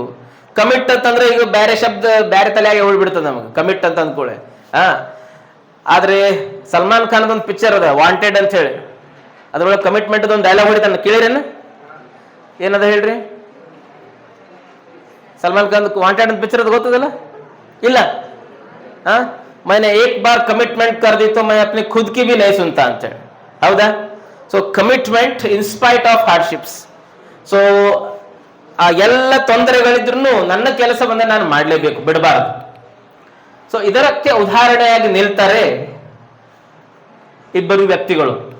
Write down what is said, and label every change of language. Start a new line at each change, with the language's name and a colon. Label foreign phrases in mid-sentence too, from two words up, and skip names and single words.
Kannada: ಕಮಿಟ್ ಅಂತಂದ್ರೆ ಈಗ ಬೇರೆ ಶಬ್ದ ಬೇರೆ ತಲೆಯಾಗಿ ಉಳ್ಬಿಡ್ತದೆ ನಮಗೆ ಕಮಿಟ್ ಅಂತ ಅಂದ್ಕೊಳ್ಳೆ. ಆದ್ರೆ ಸಲ್ಮಾನ್ ಖಾನ್ ಒಂದು ಪಿಕ್ಚರ್ ಅದ ವಾಂಟೆಡ್ ಅಂತ ಹೇಳಿ, ಅದ್ರೊಳಗೆ ಕಮಿಟ್ಮೆಂಟ್ ಒಂದು ಡೈಲಾಗ್ ಹೊಡಿತಾನೆ, ಕೇಳಿರೇನ? ಏನದ ಹೇಳ್ರಿ? ಸಲ್ಮಾನ್ ಖಾನ್ ವಾಂಟೆಡ್ ಅಂತ ಪಿಕ್ಚರ್ ಅದು ಗೊತ್ತದಲ್ಲ? ಇಲ್ಲ.
Hindi: मैंने एक बार कमिटमेंट कर दी तो मैं अपनी खुद की भी नहीं सुनता
Kannada: ಅಂತ ಹೇಳಿ.
English: ಹೌದಾ? so commitment inspite of hardships.
Kannada: ಸೊ ಆ ಎಲ್ಲ ತೊಂದರೆಗಳಿದ್ರು ನನ್ನ ಕೆಲಸ ಬಂದ ನಾನು ಮಾಡಲೇಬೇಕು, ಬಿಡಬಾರದು. ಸೊ ಇದಕ್ಕೆ ಉದಾಹರಣೆಯಾಗಿ ನಿಲ್ತಾರೆ ಇಬ್ಬರು ವ್ಯಕ್ತಿಗಳು.